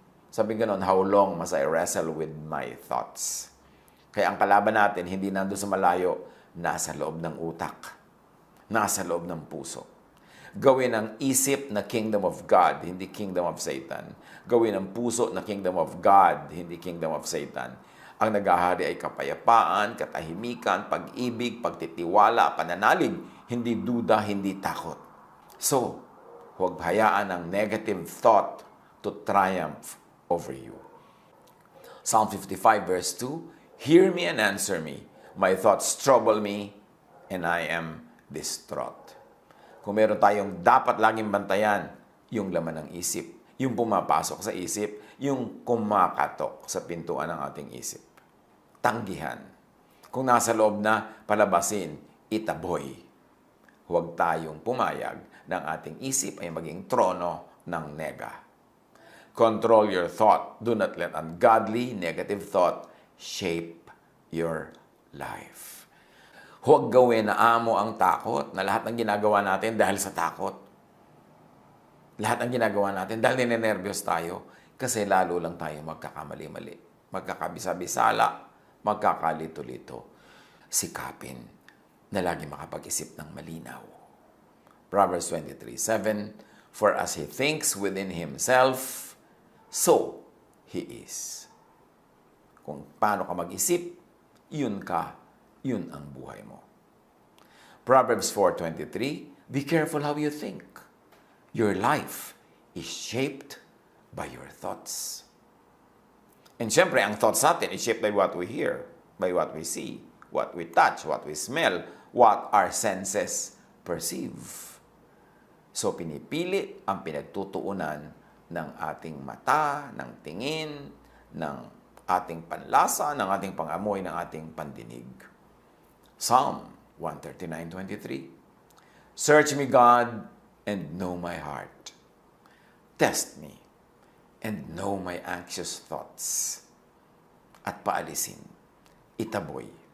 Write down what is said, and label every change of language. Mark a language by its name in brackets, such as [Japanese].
[Filipino] Sabi ganon, [English] how long must I wrestle with my thoughts? [Filipino] Kaya ang kalaban natin, hindi nandun sa malayo, nasa loob ng utak, nasa loob ng puso. Gawin ang isip na [English] kingdom of God, [Filipino] hindi [English] kingdom of Satan. [Filipino] Gawin ang puso na [English] kingdom of God, [Filipino] hindi [English] kingdom of Satan. [Filipino] Ang naghahari ay kapayapaan, katahimikan, pag-ibig, pagtitiwala, pananalig, hindi duda, hindi takot. [English] So, [Filipino] huwag hayaan ang [English] negative thought to triumph over you. Psalm 55 verse 2, hear me and answer me. My thoughts trouble me and I am distraught. [Filipino] Kung meron tayong dapat laging bantayan, yung laman ng isip, yung pumapasok sa isip, yung kumakatok sa pintuan ng ating isip. Tanggihan. Kung nasa loob na, palabasin, itaboy. Huwag tayong pumayag ng ating isip ay maging trono ng nega. [English] Control your thought. Do not let ungodly, negative thought shape your life. [Filipino] Huwag gawin na amo ang takot, na lahat ng ginagawa natin dahil sa takot. Lahat ng ginagawa natin dahil ninenervyos tayo kasi lalo lang tayo magkakamali-mali. Magkakabisa-bisala, magkakalito-lito. Sikapin na lagi makapag-isip ng malinaw. [English] Proverbs 23:7, for as he thinks within himself, so he is. [Filipino] Kung paano ka mag-isip, yun ang buhay mo. [English] Proverbs 4:23, be careful how you think. Your life is shaped by your thoughts. And [Filipino] syempre, ang [English] thoughts [Filipino] natin [English] is shaped by what we hear, by what we see, what we touch, what we smell, what our senses perceive. [Filipino] So, pinipili ang pinagtutuunan ng ating mata, ng tingin, ng ating panlasa, ng ating pangamoy, ng ating pandinig. [English] Psalm 139:23, search me, God, and know my heart. Test me, and know my anxious thoughts. [Filipino] At paalisin, itaboy.